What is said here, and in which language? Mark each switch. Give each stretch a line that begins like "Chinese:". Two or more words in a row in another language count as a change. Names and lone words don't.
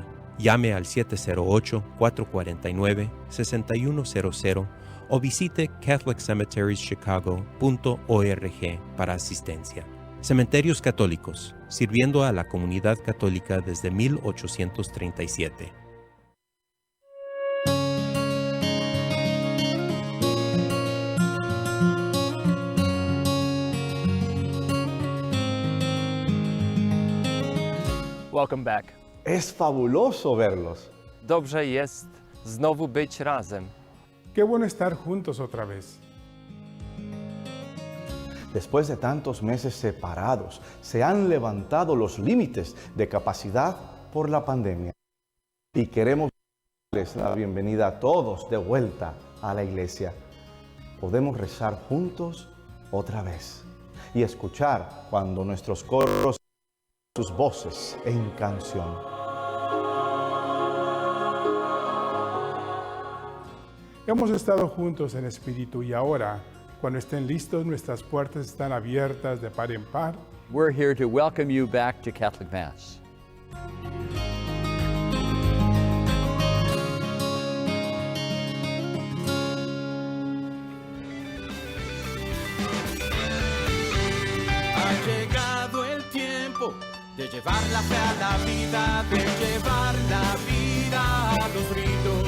Spanish: Llame al 708-449-6100 o visite catholiccemeterieschicago.org para asistencia. Cementerios Católicos, sirviendo a la comunidad católica desde 1837.
English: Welcome back.
Spanish: Es fabuloso verlos.
Polish: Dobrze jest znowu być razem.
Spanish: Qué bueno estar juntos otra vez. Después de tantos meses separados, se han levantado los límites de capacidad por la pandemia. Y queremos darles la bienvenida a todos de vuelta a la iglesia. Podemos rezar juntos otra vez y escuchar cuando nuestros coros sus voces en canción. Hemos estado juntos en espíritu y ahora, cuando estén listos, nuestras puertas están abiertas de par en par.
English: We're here to welcome you back to Catholic Mass.
Spanish: Ha llegado el tiempo de llevar la fe a la vida, de llevar la vida a los ritos.